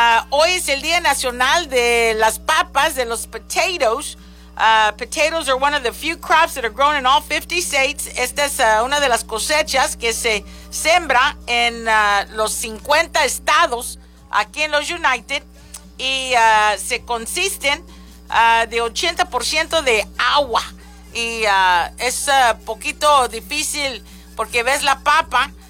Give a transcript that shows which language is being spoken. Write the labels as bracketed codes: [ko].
[es] Hoy es el Día Nacional de las Papas, de los Potatoes. [en] Potatoes are one of the few crops that are grown in all 50 states. [es] Esta es una de las cosechas que se sembra en los 50 estados aquí en los United. Y se consisten de 80% de agua. Y es un poquito difícil porque ves la papa.